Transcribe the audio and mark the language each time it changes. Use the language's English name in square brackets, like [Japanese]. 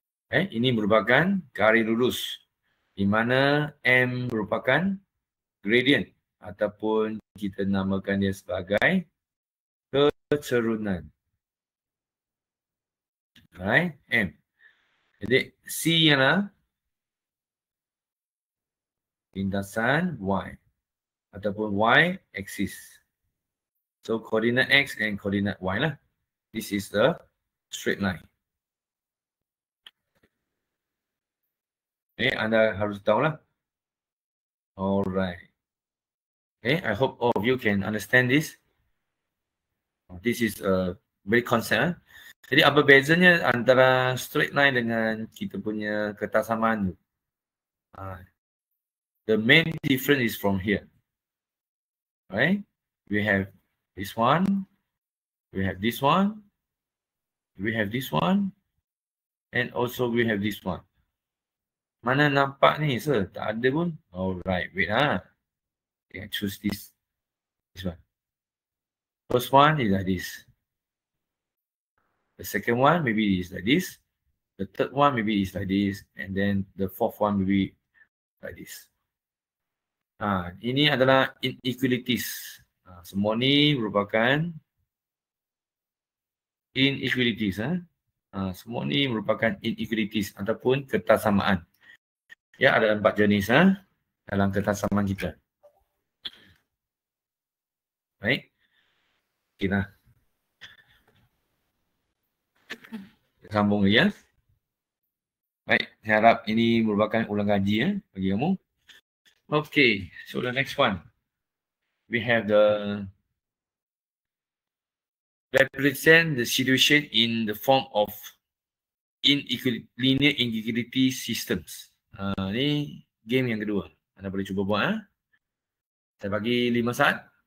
[Malay] Ini merupakan garis lurus di mana M merupakan gradient ataupun kita namakan dia sebagai kecerunan. Alright, M. Jadi C ialah lintasan Y ataupun Y axis. [English] So coordinate X and coordinate Y lah. This is the straight line. [Malay] Anda harus tahu lah. Alright. [English] I hope all of you can understand this. This is a very concept. [Malay] Jadi apa bezanya antara straight line dengan kita punya ketasaman? [English] The main difference is from here. Right? We have this one. We have this one. We have this one. And also we have this one. [Malay] Mana nampak ni, sir? Tak ada pun. [English] Alright, wait lah. Okay, I choose this. This one. First one is like this. The second one maybe is like this. The third one maybe is like this. And then the fourth one maybe like this. [Malay] Ini adalah inequalities. Semua ni merupakan inequalities. Semua ni merupakan inequalities ataupun ketasamaan. Ya, ada 4 jenis dalam ketasamaan kita. Baik. Kita sambung lagi ya. Baik, saya harap ini merupakan ulang kaji bagi kamu. [English] Okay, so the next one. We have the represent the situation in the form of linear inequality systems. [Malay] Ni game yang kedua. Anda boleh cuba buat. Saya bagi 5 saat.